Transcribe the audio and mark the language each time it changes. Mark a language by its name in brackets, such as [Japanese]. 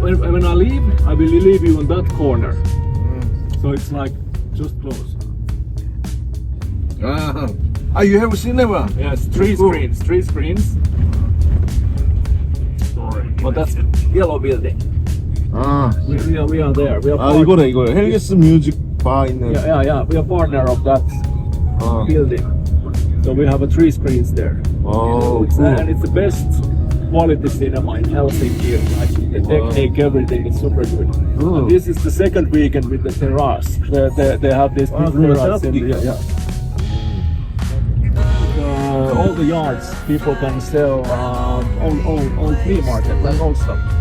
[English] When I leave, I will leave you in that corner. So it's like just close. you have cinema? Yes, three screens. Three screens. Sorry. But that's yellow building. 아, We are there. We are [Korean] 아 이거네 이거 헬게스 뮤직 바 있는. [English] Yeah. We are partner of that 아, building. So we have 3 screens there. And it's the best quality cinema in Helsinki. Like the technique, everything is super good. And this is the second weekend with the terrace. They have this big terrace in the, all the yards people can sell on flea market and all stuff.